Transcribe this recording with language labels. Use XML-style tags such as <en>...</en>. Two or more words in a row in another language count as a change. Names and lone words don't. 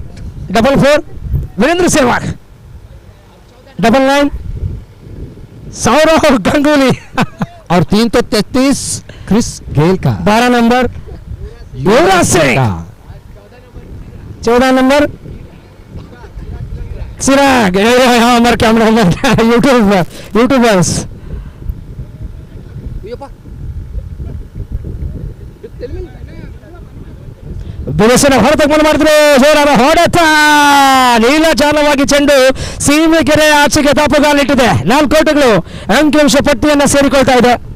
<hi>44 वीरेंद्र सहवाग, 99 सौरव गंगुली और 3 तो 33 क्रिस गेल का, 12 नंबर युवराज सिंह, 14 नंबर चिराग। हाँ हमारे कैमरा यूट्यूबर्स</hi> <kn>ಬಿರುಸಿನ ಹೊಡೆತವನ್ನು ಮಾಡಿದ್ರು. ಜೋರಾದ ಹೊಡೆತ, ನೀಲಜಾಲವಾಗಿ ಚೆಂಡು ಸೀಮೆಗೆರೆ ಆಚೆಗೆ ದಾಪುಗಾಲಿಟ್ಟಿದೆ. 4 ಓಟಗಳು ಅಂಕಿಅಂಶ ಪಟ್ಟಿಯನ್ನು ಸೇರಿಕೊಳ್ತಾ ಇದೆ.</kn>